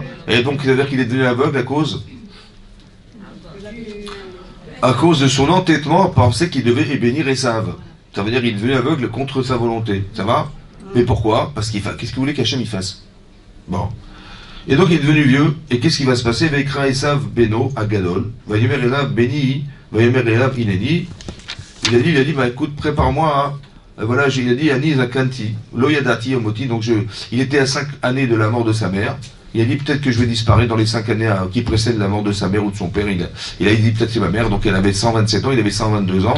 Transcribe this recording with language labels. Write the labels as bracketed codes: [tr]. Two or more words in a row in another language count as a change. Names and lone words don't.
[fr] Et donc, ça veut dire qu'il est devenu aveugle à cause de son entêtement à penser qu'il devait bénir Esav. Ça veut dire qu'il est devenu aveugle contre sa volonté, ça va? Mais pourquoi? Parce qu'est-ce qu'il voulait qu'Hachem y fasse? Bon. Et donc, il est devenu vieux, et qu'est-ce qui va se passer? [he] ויקרא עשו בנו הגדול ויאמר אליו בני ויאמר אליו הנני. [fr] Il a dit, écoute, prépare-moi voilà, il a dit [he] אני זקנתי לא ידעתי יום מותי, [fr] donc il était à 5 années de la mort de sa mère. Il a dit peut-être que je vais disparaître dans les 5 années qui précèdent la mort de sa mère ou de son père. Il a dit peut-être c'est ma mère, donc elle avait 127 ans, il avait 122 ans.